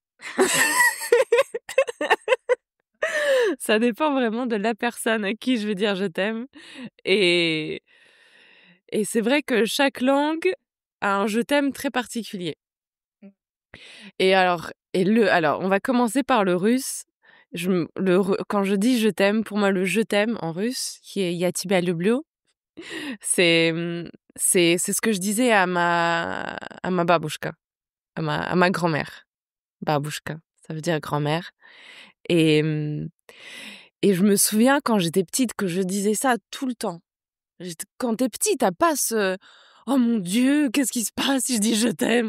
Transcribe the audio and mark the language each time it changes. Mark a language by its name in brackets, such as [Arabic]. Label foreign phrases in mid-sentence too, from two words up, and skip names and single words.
[French] Ça dépend vraiment de la personne à qui je vais dire je t'aime. Et c'est vrai que chaque langue a un je t'aime très particulier. Alors, on va commencer par le russe. Quand je dis je t'aime, pour moi, le je t'aime en russe, qui est [Russian] Я тебя люблю, [French] c'est ce que je disais à ma babushka, à ma grand-mère. Babushka, ça veut dire grand-mère. Et je me souviens quand j'étais petite que je disais ça tout le temps. Quand t'es petite, t'as pas ce oh mon Dieu, qu'est-ce qui se passe si je dis je t'aime?